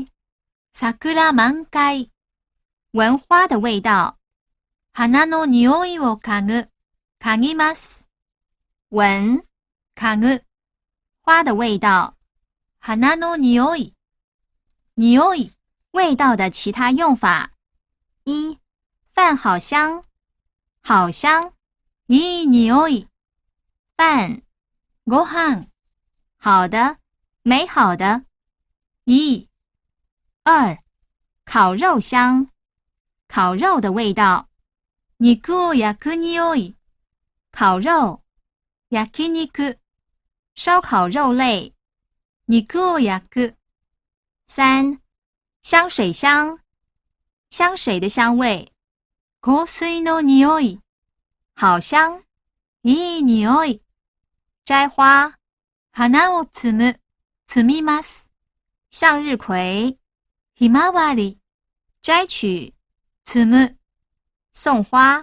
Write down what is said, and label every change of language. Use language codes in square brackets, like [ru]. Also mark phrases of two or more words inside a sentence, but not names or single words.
[ja] 桜満開。 [zh] 聞花的味道， [ja] 花の匂いを嗅ぐ、嗅ぎます。 [zh] 聞， [ja] 嗅ぐ、 [zh] 花的味道， [ja] 花の匂い。匂い、 [zh] 味道的其他用法：一、饭好香，好香， [ja] いい匂い。 [zh] 饭， [ja] ご飯、 [zh] 好的，美好的。 [ja] いい。 [zh] 二、烤肉香，烤肉的味道， [ja] 肉を焼く匂い。 [zh] 烤肉， [ja] 焼肉、 [zh] 烧烤肉类。 [ja] 肉を焼く。 [zh] 三、香水香，香水的香味， [ja] 香水の匂い。 [zh] 好香。 [ja] いい匂い。 [zh] 摘花， [ja] 花を摘む、摘みます。 [zh] 向日葵， [ja] ひまわり、 [zh] 摘取， [ja] 摘む。 [zh] 送花，